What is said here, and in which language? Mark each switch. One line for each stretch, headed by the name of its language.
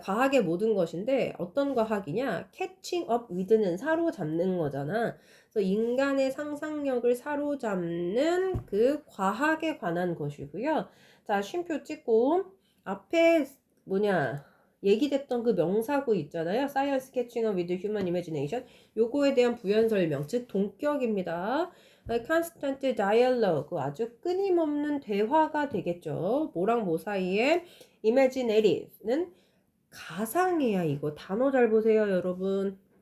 Korean: 과학의 모든 것인데 어떤 과학이냐?
English: catching up with
Korean: 는 사로잡는 거잖아. 그래서 인간의 상상력을 사로잡는 그 과학에 관한 것이고요. 자, 쉼표 찍고 앞에 얘기됐던 그 명사구 있잖아요.
English: Science catching up with human imagination.
Korean: 요거에 대한 부연 설명, 즉 동격입니다.
English: constant dialogue,
Korean: 아주 끊임없는 대화가 되겠죠. 뭐랑 뭐 사이에 imaginative는 가상이야. 이거 단어 잘 보세요 여러분.